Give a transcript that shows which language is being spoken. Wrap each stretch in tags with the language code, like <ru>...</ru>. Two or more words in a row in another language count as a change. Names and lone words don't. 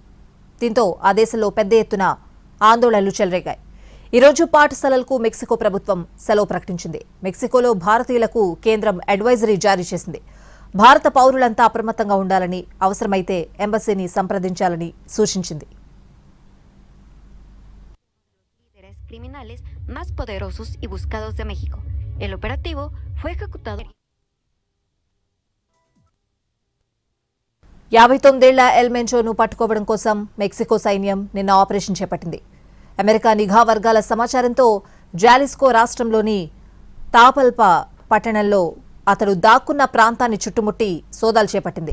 <te>దీంతో ఆ దేశంలో పెద్ద ఎత్తున ఆందోళనలు చెలరేగాయి. ఈ రోజు పాఠశాలలకు మెక్సికో ప్రభుత్వం సెలవు ప్రకటించింది. మెక్సికోలో భారతీయులకు కేంద్రం అడ్వైజరీ జారీ చేసింది. భారత పౌరులంతా అప్రమత్తంగా ఉండాలని, అవసరమైతే ఎంబసీని సంప్రదించాలని సూచించింది.</te> <es>Criminales más poderosos y buscados de México. El operativo fue ejecutado.</es> <te>59 ఎల్ మెంచోను పట్టుకోవడం కోసం మెక్సికో సైన్యం నిన్న ఆపరేషన్ చేపట్టింది. అమెరికా నిఘా వర్గాల సమాచారంతో జాలిస్కో రాష్ట్రంలోని తాపల్పా పట్టణంలో అతడు దాక్కున్న ప్రాంతాన్ని చుట్టుముట్టి సోదాలు చేపట్టింది.</te>